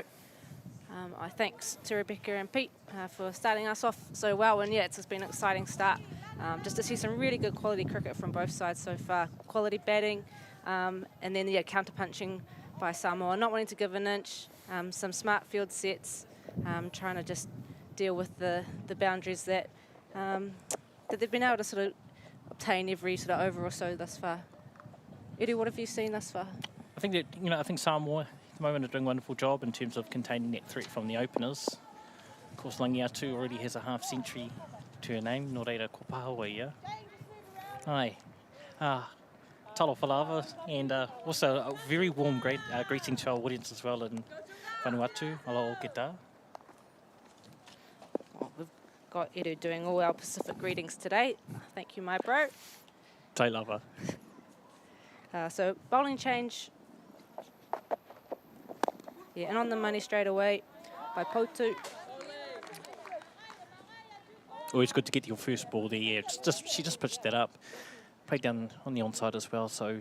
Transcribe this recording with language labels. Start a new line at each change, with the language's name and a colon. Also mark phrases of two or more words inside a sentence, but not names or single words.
English: I thanks to Rebecca and Pete for starting us off so well, and yeah, it's been an exciting start. Just to see some really good quality cricket from both sides so far. Quality batting, and then yeah, counter-punching by Samoa, not wanting to give an inch. Some smart field sets, trying to just deal with the boundaries that they've been able to sort of obtain every sort of over or so thus far. Eddie, what have you seen thus far? I think that, I think Samoa at the moment are doing a wonderful job in terms of containing that threat from the openers. Of course, Vanuatu already has a half-century to her name,
Māori: Nō reira ko Pāhua ia. Ai.
Samoan: Talo Falava,
English: and also a very warm greeting to our audience as well in Vanuatu.
Hawaiian: Aloha o ke tā.
English: Well, we've got Edu doing all our Pacific greetings today. Thank you, my bro. Tai lava. So bowling change. Yeah, and on the money straight away by Potu. Always good to get your first ball there. Yeah, she just pitched that up. Played down on the onside as well, so...